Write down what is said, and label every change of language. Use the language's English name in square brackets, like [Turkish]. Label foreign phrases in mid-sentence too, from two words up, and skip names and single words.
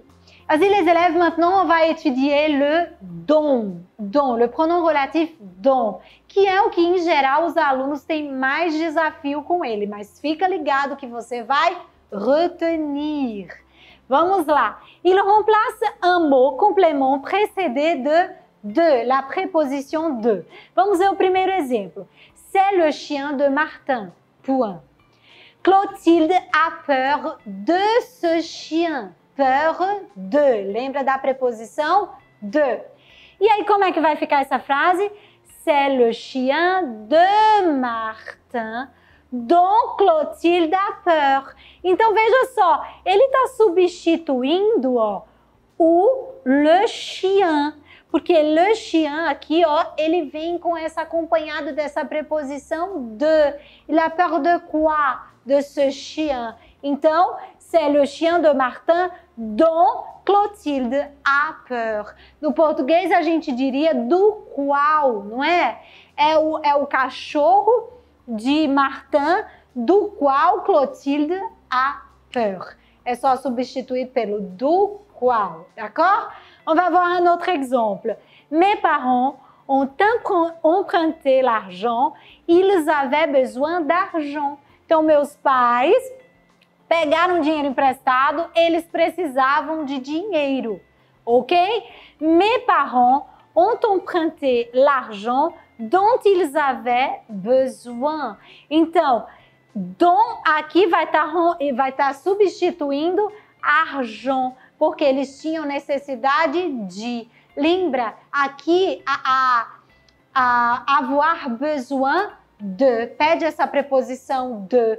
[French] Vas-y les élèves, maintenant on va étudier le dont. Dont, le pronom relatif dont, [Portuguese] que é o que em geral os alunos têm mais desafio com ele, mas fica ligado que você vai retenir. Vamos lá. [French] Il remplace un mot complément précédé de, la préposition de. [Portuguese] Vamos ver o primeiro exemplo. [French] C'est le chien de Martin. Point. Clotilde a peur de ce chien. Peur de. [Portuguese] Lembra da preposição de. E aí, como é que vai ficar essa frase? [French] C'est le chien de Martin dont Clotilde a peur. [Portuguese] Então, veja só, ele está substituindo ó, o [French] le chien. [Portuguese] Porque [French] le chien [Portuguese] aqui, ó, ele vem com essa acompanhado dessa preposição de. [French] Il a peur de quoi? De ce chien. [Portuguese] Então, [French] c'est le chien de Martin dont Clotilde a peur. [Portuguese] No português, a gente diria do qual, não é? É o cachorro de Martin do qual Clotilde [French] a peur. [Portuguese] É só substituir pelo do qual, [French] d'accord? On va voir un autre exemple. Mes parents ont emprunté l'argent, ils avaient besoin d'argent. [Portuguese] Então, meus pais pegaram dinheiro emprestado, eles precisavam de dinheiro, ok? [French] Mes parents ont emprunté l'argent dont ils avaient besoin. [Portuguese] Então, dont aqui vai estar substituindo argent, porque eles tinham necessidade de. Lembra, aqui [French] avoir besoin de, [Portuguese] pede essa preposição de.